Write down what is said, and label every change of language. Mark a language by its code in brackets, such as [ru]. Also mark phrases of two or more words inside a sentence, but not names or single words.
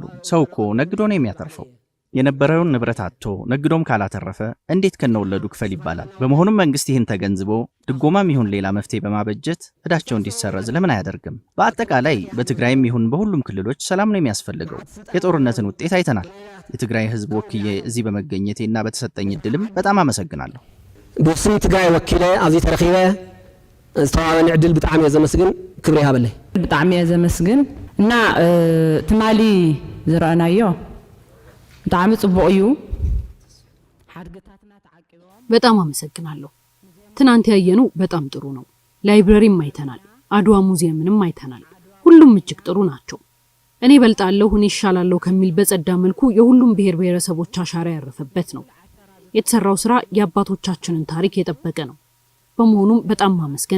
[am] ሰው እኮ ነግዶ ነው የሚያተርፈው። የነበረውን ንብረት አጥቶ ነግዶም ካላተረፈ እንዴት ከነወለዱ ክፈል ይባላል? በመሆኑም መንግስት ይህን ተገንዝቦ ድጎማም ይሁን ሌላ መፍትሄ በማበጀት እዳቸው እንዲሰረዝ ለምን አያደርግም? በአጠቃላይ በትግራይም ይሁን በሁሉም ክልሎች ሰላም ነው የሚያስፈልገው። የጦርነትን ውጤት አይተናል። የትግራይ ህዝብ ወክዬ እዚህ በመገኘቴና በተሰጠኝ እድልም በጣም አመሰግናለሁ። [ti] ብስም ትግራይ ወኪለ ኣብዚ ተረኺበ ዝተዋበን ዕድል ብጣዕሚ ዘመስግን ክብሪ ሃበለይ ብጣዕሚ ዘመስግን እና ትማሊ ዝረአናዮ ብጣዕሚ ጽቡቅ እዩ። ሓድግታትና ተዓቂቦም [am] በጣም አመሰግናለሁ። ትናንት ያየነው በጣም ጥሩ ነው። ላይብረሪም አይተናል፣ አድዋ ሙዚየምንም አይተናል። ሁሉም እጅግ ጥሩ ናቸው። እኔ በልጣለሁ እኔ ይሻላለሁ ከሚል በጸዳ መልኩ የሁሉም ብሔር ብሔረሰቦች አሻራ ያረፈበት ነው። የተሰራው ስራ የአባቶቻችንን ታሪክ የጠበቀ ነው። በመሆኑም በጣም ማመስገን